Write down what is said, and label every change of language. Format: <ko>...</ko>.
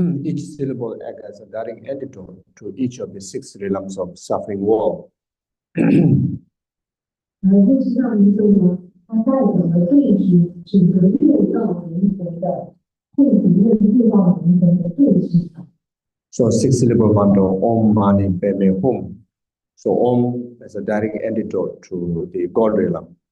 <en>Each syllable act as a direct antidote to each of the 6 realms of suffering world.</en> <zh>就是这样一个呢，它代表了对治整个六道轮回的痛苦六道轮回的对治场。</zh> <en>So 6 syllable mantra Om Mani Padme Hum. So Om as a direct antidote to the God realm.</en>